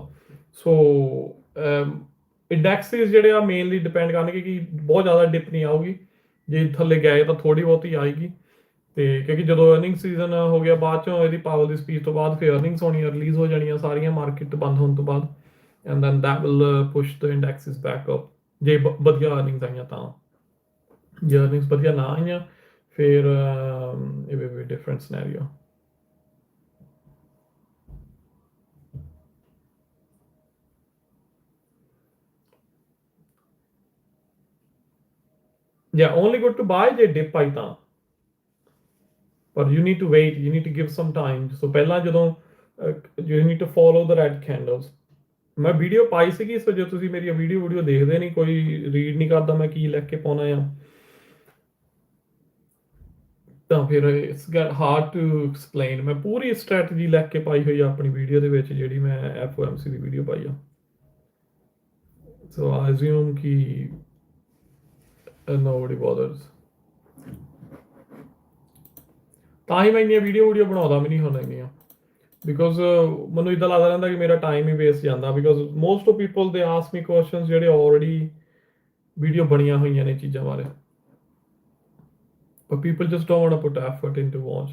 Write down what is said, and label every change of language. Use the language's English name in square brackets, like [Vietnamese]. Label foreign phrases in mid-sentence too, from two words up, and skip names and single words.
[Punjabi] ਸੋ ਇੰਡੈਕਸਿਸ ਜਿਹੜੇ ਆ [English] mainly depend [Punjabi] ਕਰਨਗੇ ਕਿ ਬਹੁਤ ਜ਼ਿਆਦਾ ਡਿਪ ਨਹੀਂ ਆਊਗੀ, ਜੇ ਥੱਲੇ ਗਏ ਤਾਂ ਥੋੜੀ ਬਹੁਤੀ ਆਏਗੀ। ਤੇ ਕਿਉਂਕਿ ਜਦੋਂ [English] earning season [Punjabi] ਹੋ ਗਿਆ ਬਾਅਦ ਚੋਂ ਇਹਦੀ ਪਾਵਰ ਦੀ ਸਪੀਚ ਤੋਂ ਬਾਅਦ ਫਿਰ ਅਰਨਿੰਗਸ ਹੋਣੀਆਂ, ਰਿਲੀਜ਼ ਹੋ ਜਾਣੀਆਂ ਸਾਰੀਆਂ ਮਾਰਕੀਟ ਬੰਦ ਹੋਣ ਤੋਂ ਬਾਅਦ, [English] and then that will push the indexes back up [Punjabi] ਜੇ ਵਧੀਆ ਅਰਨਿੰਗਸ ਆਈਆਂ ਤਾਂ। ਜੇ ਅਰਨਿੰਗਸ ਵਧੀਆ ਨਾ ਆਈਆਂ ਫਿਰ [English] it will be a different scenario. Yeah, only good to buy [Punjabi] ਜੇ dip ਆਈ ਤਾਂ, [English] but you need to wait, you need to give some time. So [Punjabi] ਪਹਿਲਾਂ ਜਦੋਂ [English] you need to follow the red candles. [Punjabi] ਮੈਂ ਵੀਡੀਓ ਪਾਈ ਸੀਗੀ, ਸੋ ਜੇ ਤੁਸੀਂ ਮੇਰੀ ਵੀਡੀਓ ਦੇਖਦੇ ਨਹੀਂ, ਕੋਈ ਰੀਡ ਨਹੀਂ ਕਰਦਾ ਮੈਂ ਕੀ ਲਿਖ ਕੇ ਪਾਉਣਾ ਆ, ਤਾਂ ਫਿਰ [English] it's get hard to explain. [Punjabi] ਮੈਂ ਪੂਰੀ ਸਟ੍ਰੈਟਜੀ ਲਿਖ ਕੇ ਪਾਈ ਹੋਈ ਆ ਆਪਣੀ ਵੀਡੀਓ ਦੇ ਵਿੱਚ, ਜਿਹੜੀ ਮੈਂ FOMC ਦੀ ਵੀਡੀਓ ਪਾਈ ਆ। [English] so I assume ਕਿ nobody bothers, [Punjabi] ਤਾਂ ਹੀ ਮੈਂ ਇੰਨੀਆਂ ਵੀਡੀਓ ਬਣਾਉਂਦਾ ਵੀ ਨਹੀਂ ਹੁਣ ਇੰਨੀਆਂ, ਬਿਕੋਜ਼ ਮੈਨੂੰ ਇੱਦਾਂ ਲੱਗਦਾ ਰਹਿੰਦਾ ਕਿ ਮੇਰਾ ਟਾਈਮ ਹੀ ਵੇਸਟ ਜਾਂਦਾ, ਬਿਕੋਜ਼ [English] most of people they ask me questions [Punjabi] ਜਿਹੜੇ ਆਲਰੇਡੀ ਵੀਡੀਓ ਬਣੀਆਂ ਹੋਈਆਂ ਨੇ ਚੀਜ਼ਾਂ ਬਾਰੇ, [English] but people just don't want to put effort into watch.